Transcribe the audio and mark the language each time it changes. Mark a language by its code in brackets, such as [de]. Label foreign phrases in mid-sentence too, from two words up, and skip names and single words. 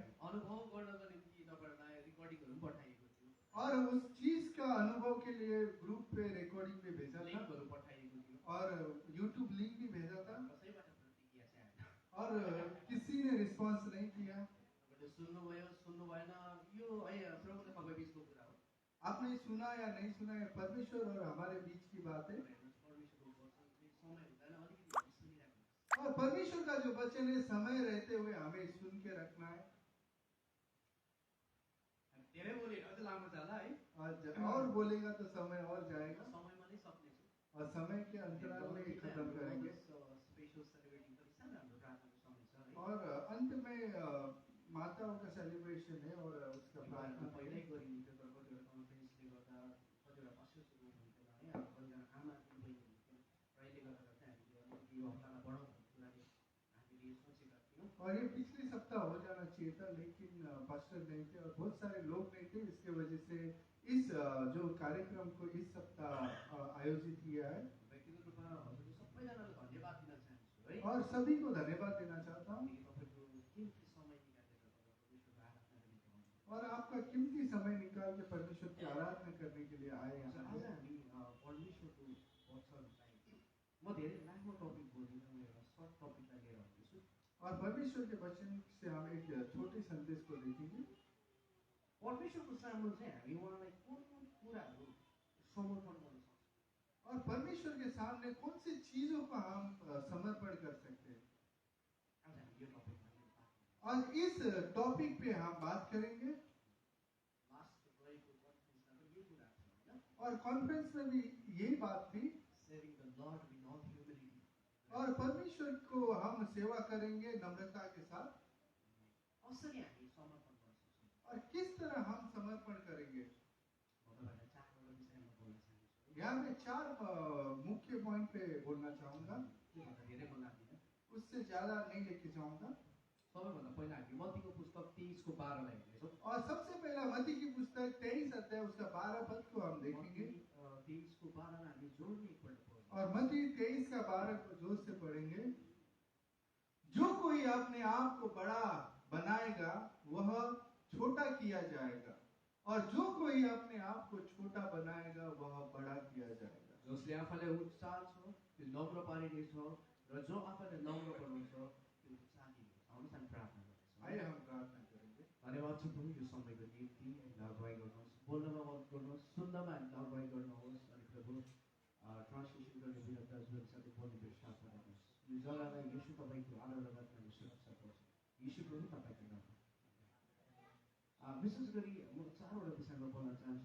[ne] अनुभव गर्नको निम्ति तपाईँहरूलाई रेकर्डिङहरू पनि पठाइएको थियो, [hi] और उस चीज का अनुभव के लिए ग्रुप पे रिकॉर्डिंग भी भेजा था [ne] लिङ्कहरू पठाइएको थियो, [hi] और यूट्यूब लिंक भी भेजा था [ne] कसैबाट प्रतिक्रिया चाहिँ आएन। [hi] और किसी ने रिस्पांस नहीं किया। [ne] तपाईँले सुन्नुभयो सुन्नु भएन, यो है प्रभुले तपाईँ बिचको कुरा हो। [hi] आपने सुना या नहीं सुना, ये परमेश्वर और हमारे बीच की बात है। [ne] परमेश्वरको वचन समय हुँदैन अलिकति हामी सुनिराख्नु। [hi] और परमेश्वर का जो वचन है समय रहते हुए हमें सुन के रखना है। [ne] धेरै बोलेर अझ लामो जाला है, [hi] और बोलेगा तो समय और जाएगा [ne] समयमा नै सक्नेछु। [hi] और समय के अंतराल में ही खत्म करेंगे। [en] special celebrating [ne] पनि सानो हाम्रो प्रार्थनाको समय छ है। [hi] और अंत में माताओं का सेलिब्रेशन है और उसका प्रार्थना [ne] पहिल्यै गरिन्थ्यो, तर कतिवटा कन्फरेन्सले गर्दा कतिवटा असुविधा हुन्थेन है। अब कतिजना आमा पनि हुन्थ्यो, र यसले गर्दा चाहिँ हामीले अलिकति यो हप्तामा बढाउँ भन्ने कुराले हामीले सोचेका थियौँ। [hi] और ये पिछले सप्ताह हो जाना चाहिए था लेकिन पास्टर नहीं थे और बहुत सारे लोग नहीं थे, इसके वजह से इस जो कार्यक्रम को इस सप्ताह आयोजित किया है। [ne] व्यक्तिगत रूपमा हजुरले सबैजनालाई धन्यवाद दिन चाहन्छु है। [hi] और सभी को धन्यवाद देना चाहता हूँ। [ne] तपाईँको कीमती समय निकालेर तपाईँ परमेश्वरको आराधना गर्ने ठाउँमा [hi] और आपका कीमती समय निकाल के परमेश्वर की प्रार्थना करने के लिए आए आज [ne] यहाँ [hi] आज पे। [ne] हामी परमेश्वरको वचनलाई म धेरै लामो टपिक बोल्दिनँ, म एउटा [en] short topicलाई [ne] लिएर आउँदैछु। [hi] और परमेश्वर के वचन से हम एक छोटे संदेश को देखेंगे। [ne] परमेश्वरको सामु चाहिँ हामी उहाँलाई कुन कुन कुराहरू समर्पण गर्न सक्छौँ। [hi] और परमेश्वर के सामने कौन सी चीजों को हम समर्पण कर सकते हैं। [ne] आज हामी यो टपिकमा बात गर्छौँ। [hi] और इस टॉपिक पे हम बात करेंगे। [ne] लास्ट गएको कन्फरेन्समा पनि यही कुरा थियो होइन, [hi] और कॉन्फ्रेंस में भी यही बात थी। [en] Serving the Lord with all humility. [hi] और परमेश्वर को हम सेवा करेंगे नम्रता के साथ। [ne] कसरी हामी समर्पण गर्न सक्छौँ। [hi] और किस तरह हम समर्पण करेंगे। [ne] म तपाईँलाई चारवटा विषयमा बोल्न चाहन्छु। [hi] यहाँ मैं 4 मुख्य पॉइंट पे बोलना चाहूंगा। [ne] त्योभन्दा धेरै म लाग्दिनँ। [hi] उससे ज्यादा नहीं लेके जाऊंगा। [ne] सबैभन्दा पहिला हामी मत्तीको पुस्तक 23:12लाई हेर्नेछौँ। [hi] और सबसे पहला मत्ती की पुस्तक 23 अध्याय उसका 12 पद को हम देखेंगे। [ne] 23:12लाई हामी जोड्ने एकपल्ट पढ्छौँ। [hi] और मत्ती 23 का 12 को जोर से पढ़ेंगे। जो कोई अपने आप को बड़ा बनाएगा वह छोटा किया जाएगा, और जो कोई अपने आप को छोटा बनाएगा वह बड़ा किया जाएगा। [ne] जसले आफूलाई उच्च चाहन्छ त्यो नम्र पारिनेछ, र जो आफूलाई नम्र बनाउँछ त्यो उच्च दिनेछ। आउनुहोस् हामी प्रार्थना गर्छौँ। [hi] आइए हम प्रार्थना करेंगे। [ne] धन्यवाद छ प्रभु यो समयको निम्ति। हामीलाई अगुवाई गर्नुहोस्, बोल्नमा मद्दत गर्नुहोस्, सुन्नमा हामीलाई अगुवाई गर्नुहोस्। अनि प्रभु ट्रान्सलेसन गर्ने बिना दाजुभाइ साथै बोल्ने बेर साथ गर्नुहोस्। यो जग्गालाई यीशु तपाईँको आदर लगायत हामी सुरक्षा गर्छौँ। यीशु प्रभु तपाईँको नाम। विशेष गरी म 4वटा विषयमा बोल्न चाहन्छु।